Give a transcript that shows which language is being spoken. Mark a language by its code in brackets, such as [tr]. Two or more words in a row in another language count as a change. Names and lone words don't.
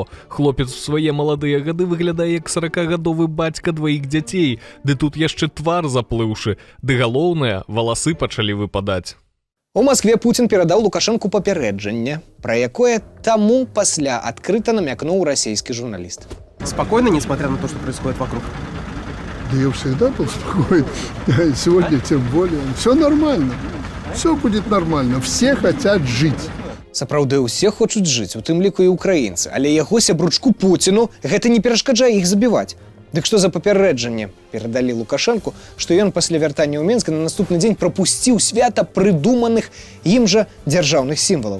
[be] Хлопец у свае маладыя гады выглядае як 40гадовы бацька 2 дзяцей, ды тут яшчэ твар заплыўшы, ды галоўнае, валасы пачалі выпадаць. У Маскве Пуцін перадаў Лукашэнку папярэджанне, пра якое таму пасля адкрыта намякнуў расійскі журналіст. [ru] Спокойно, несмотря на то, что происходит вокруг? Да я всегда был спокоен, сегодня тем более. Все нормально. Все будет нормально. Все хотят жить. [be] Сапраўды, усе хочуць жыць, у тым ліку і ўкраінцы, але яго сябручку Пуціну гэта не перашкаджае іх забіваць. Дык што за папярэджанне перадалі Лукашэнку, што ён пасля вяртання ў Менск на наступны дзень прапусціў свята прыдуманых ім жа дзяржаўных сімвалаў.